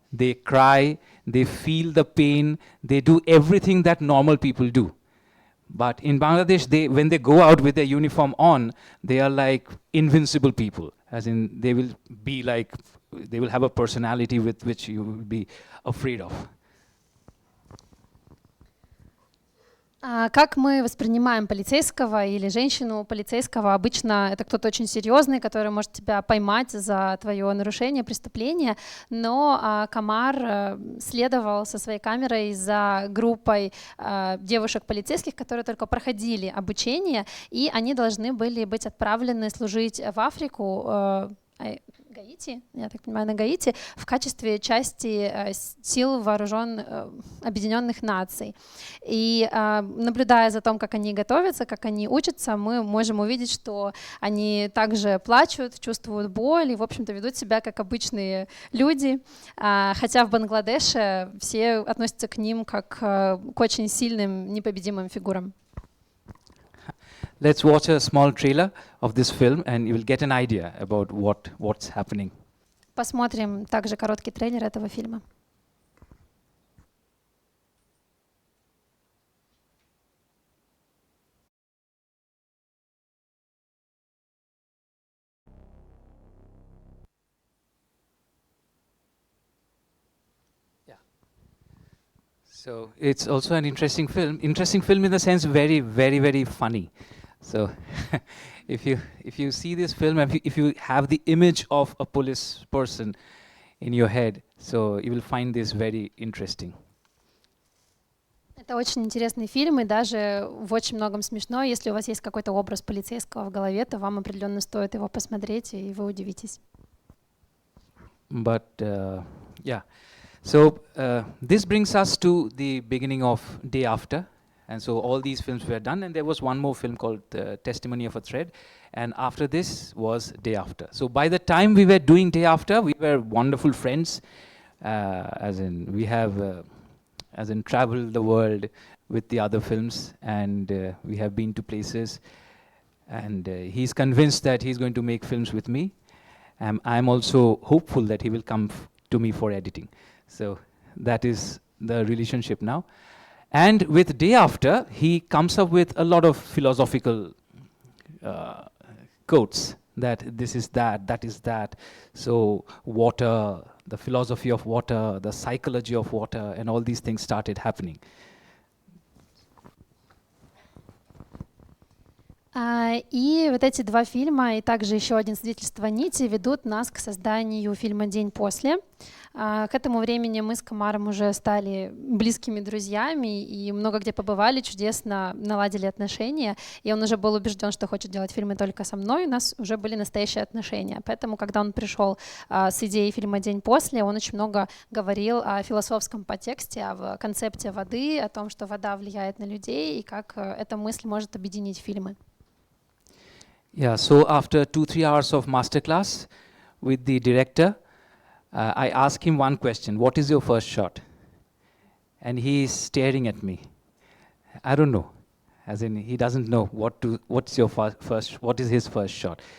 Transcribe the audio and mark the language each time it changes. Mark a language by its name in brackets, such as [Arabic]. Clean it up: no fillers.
[English] They cry, they feel the pain, they do everything that normal people do. But in Bangladesh, when they go out with their uniform on, they are like invincible people. As in, they will have a personality with which you will be afraid of. [Russian] Как мы воспринимаем полицейского или женщину полицейского? Обычно это кто-то очень серьезный, который может тебя поймать за твое нарушение, преступление, но Камар следовал со своей камерой за группой девушек-полицейских, которые только проходили обучение, и они должны были быть отправлены служить в Африку, Гаити, я так понимаю, на Гаити, в качестве части сил Объединенных Наций. И наблюдая за том, как они готовятся, как они учатся, мы можем увидеть, что они также плачут, чувствуют боль и, в общем-то, ведут себя как обычные люди. Хотя в Бангладеше все относятся к ним как к очень сильным, непобедимым фигурам. [English] Let's watch a small trailer of this film and you will get an idea about what's happening. [Russian] Посмотрим также короткий трейлер этого фильма. [English] So it's also an interesting film. Interesting film in the sense very, very, very funny. So if you see this film, if you have the image of a police person in your head, so you will find this very interesting. [Russian] Это очень интересный фильм, и даже в очень многом смешно. Если у вас есть какой-то образ полицейского в голове, то вам определенно стоит его посмотреть, и вы удивитесь. [English] But yeah, so this brings us to the beginning of Day After. And so all these films were done, and there was one more film called Testimony of a Thread, and after this was Day After. So by the time we were doing Day After, we were wonderful friends, as in we have traveled the world with the other films, and we have been to places, and he's convinced that he's going to make films with me. I'm also hopeful that he will come to me for editing. So that is the relationship now. And with Day After, he comes up with a lot of philosophical quotes that this is that, that is that. So water, the philosophy of water, the psychology of water, and all these things started happening. [Russian] И вот эти два фильма и также еще один «Свидетельство нити» ведут нас к созданию фильма «День, после». К этому времени мы с Камаром уже стали близкими друзьями и много где побывали, чудесно наладили отношения. И он уже был убежден, что хочет делать фильмы только со мной. У нас уже были настоящие отношения. Поэтому, когда он пришел с идеей фильма «День, после», он очень много говорил о философском подтексте, о концепте воды, о том, что вода влияет на людей и как эта мысль может объединить фильмы. [English] Yeah, so after 2-3 hours of masterclass with the director, I asked him one question: what is your first shot? And he is staring at me. I don't know, as in he doesn't know what is his first shot.